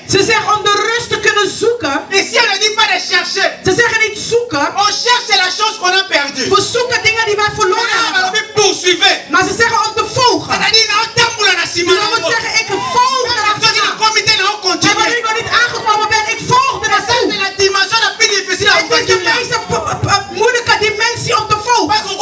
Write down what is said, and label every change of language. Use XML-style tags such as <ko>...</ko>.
<nl>Ze zeggen om de rust te kunnen zoeken.</nl> <fr>Et si on ne dit pas de chercher.</fr> <nl>Ze zeggen niet zoeken.</nl> <fr>On cherche la chose qu'on a perdue.</fr> <nl>We zoeken dingen die wij verloren hebben.</nl> <fr>Poursuivez.</fr> <nl>Maar ze zeggen om te volgen. Je moet zeggen ik volg erachter. En wanneer ik nog niet aangekomen ben, ik volg erachter. Het is de meest moeilijke dimensie om te volgen.</nl>